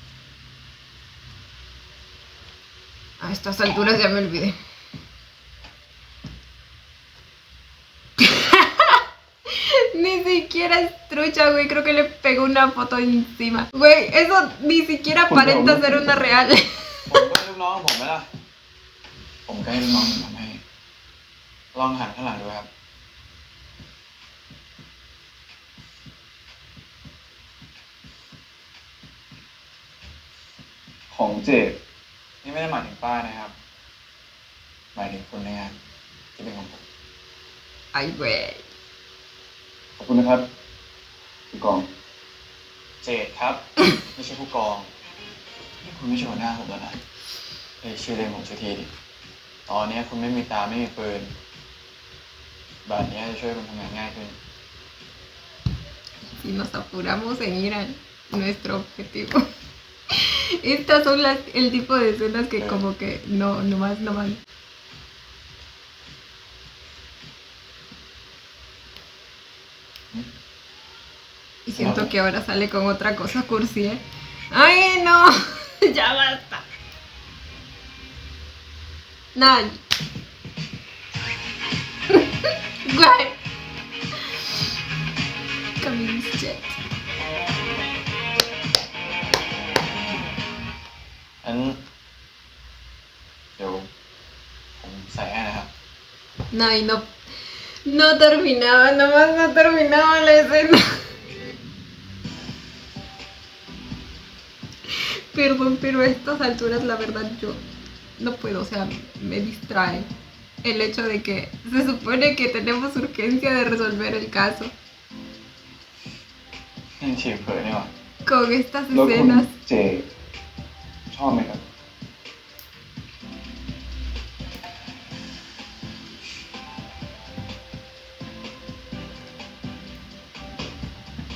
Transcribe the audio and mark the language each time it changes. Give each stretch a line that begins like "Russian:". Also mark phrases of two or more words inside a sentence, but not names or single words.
Spanish: A estas alturas ya me olvidé. Ni siquiera es trucha, güey. Creo que le pegó una foto encima. Güey, eso ni siquiera aparenta ser una real.
Thai: ผมก็ให้ลูกน้องผมไหมล่ะ ผมก็ให้ลูกน้องผมทำให้ ลองหันข้างหลังดูครับ ของเจด นี่ไม่ได้หมายถึงป้านะครับ หมายถึงคนในงานที่เป็นของผม
Spanish: Ay, güey.
Thai: ขอบคุณนะครับผู้กอง เจดครับ ไม่ใช่ผู้กองนี่คุณไม่ใช่หัวหน้าผมแล้วนะเอ้ยชื่อเล่นผมชื่อทีดิตอนนี้คุณไม่มีตาไม่มีปืนแบบนี้จะช่วยคุณทำงานง่ายขึ้น
Spanish: Si nos apuramos en ir a nuestro objetivo. Estas son el tipo de escenas que como que no más. Y siento que ahora sale con otra cosa cursi, ¿eh? ¡Ay, no! Ya basta. Nah. Guay. Camille's jet.
Thai: งั้นเดี๋ยวผมใส่ให้นะครับ
Spanish: No, y no terminaba, nomás no terminaba la escena. Perdón, pero a estas alturas la verdad yo no puedo, o sea, me distrae el hecho de que se supone que tenemos urgencia de resolver el caso
Thai: นี่ฉีบเผยนี่หว่า
Spanish: con estas
Thai: แล้วคุณ
Spanish: escenas.
Thai: เจดชอบไหมครับ ผ